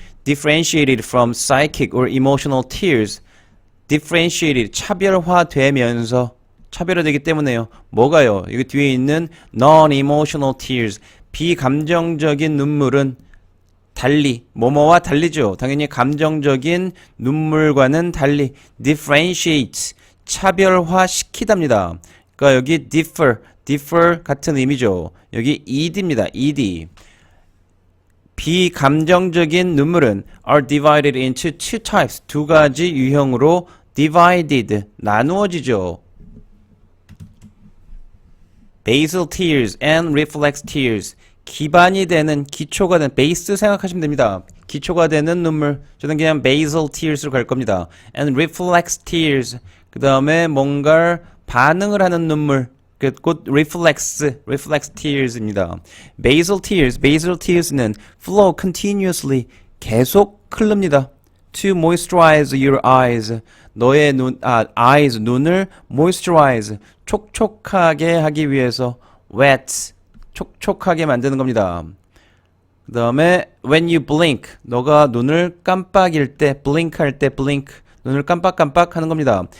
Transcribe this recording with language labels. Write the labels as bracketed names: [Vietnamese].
[English] Differentiated from psychic or emotional tears. [Korean] Differentiated 차별화되면서 차별화되기 때문에요. 뭐가요? 여기 뒤에 있는 non-emotional tears. 비감정적인 눈물은 달리, 뭐뭐와 달리죠. 당연히 감정적인 눈물과는 달리 differentiate, 차별화시키답니다. 그러니까 여기 differ 같은 의미죠. 여기 ed입니다. ed. 비감정적인 눈물은 [English] are divided into two types. [Korean] 두 가지 유형으로 divided, 나누어지죠. [English] basal tears and reflex tears. [Korean] 기반이 되는, 기초가 되는, 베이스 생각하시면 됩니다. 기초가 되는 눈물. 저는 그냥 basal tears로 갈 겁니다. [English] and reflex tears. [Korean] 그 다음에 뭔가 반응을 하는 눈물. 곧 reflex tears입니다. [English] basal tears는 flow continuously, [Korean] 계속 흐릅니다. [English] to moisturize your eyes. [Korean] 너의 eyes, 눈을 moisturize, 촉촉하게 하기 위해서 wet, 촉촉하게 만드는 겁니다. 그 다음에 [English] when you blink, [Korean] 너가 눈을 깜빡일 때, blink 할 때 blink, 눈을 깜빡깜빡 하는 겁니다.